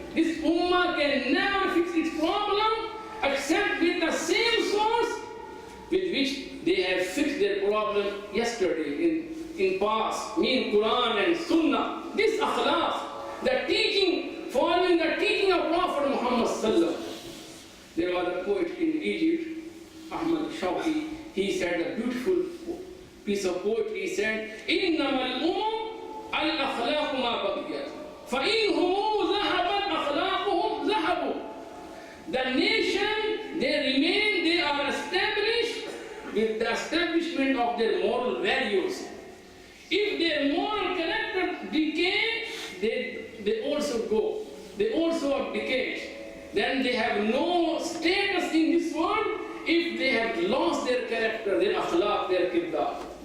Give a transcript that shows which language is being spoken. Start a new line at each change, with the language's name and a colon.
English: This ummah can never fix its problem except with the same source with which they have fixed their problem yesterday in past, mean Quran and Sunnah. This akhlaq, the teaching, following the teaching of Prophet Muhammad sallallahu alaihi wasallam. There was a poet in Egypt, Ahmad Shawqi. He said a beautiful piece of poetry. He said,
Arabic: إِنَّمَا الْأُمُمْ الْأَخْلَاقُ مَا بَقِيَتْ فَإِنْهُمْ ذَهَبَتْ أَخْلَاقُهُمْ ذَهَبُوا.
English: The nation, they remain, they are established with the establishment of their moral values. If their moral character decay, they also go. They also are decayed. Then they have no status in this world if they have lost their character, their akhlaq, their kirdar.